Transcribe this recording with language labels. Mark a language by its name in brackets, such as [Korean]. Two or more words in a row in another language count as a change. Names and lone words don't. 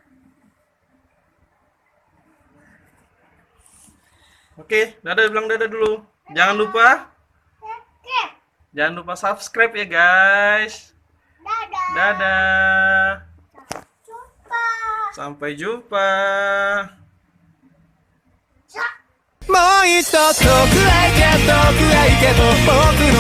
[Indonesian] Oke, dadah, bilang dadah dulu. Jangan lupa Oke. Jangan lupa subscribe ya, guys. Dadah. Dadah. Jumpa. Sampai jumpa. [Japanese] さもう一度遠くへ行け遠くへ行けと